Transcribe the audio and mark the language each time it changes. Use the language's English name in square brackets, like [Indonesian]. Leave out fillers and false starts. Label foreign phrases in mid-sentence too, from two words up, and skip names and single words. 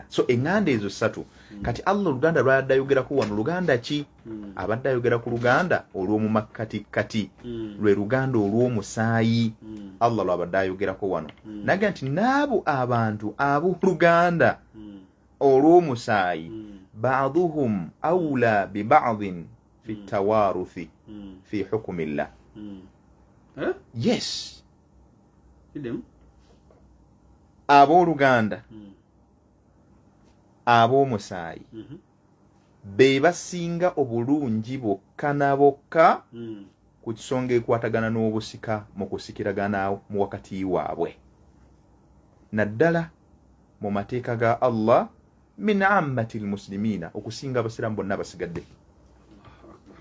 [Ganda] So eŋŋanda ezo ssatu kati Allah oluganda lw'adde ayogerako wano luganda ki? Abadde ayogera ku luganda olw'omu makkati lwe luganda olw'omusaayi. Allah lw'abadde ayogerako wano naga nti n'abo abantu ab'oluganda olw'omusaayi [Arabic] بعضهم أولى ببعض في التوارث في حكم الله. [Ganda] Yes, ab'oluganda ab'omusaayi be basinga obulungi bokka na bokka ku kisonga ekwatagana n'obusika mu kusikiragana mu wakati waabwe, naddala mu mateeka ga Allah [Arabic] من عامة المسلمين, [Ganda] okusinga abasiraamu bonna abasigadde.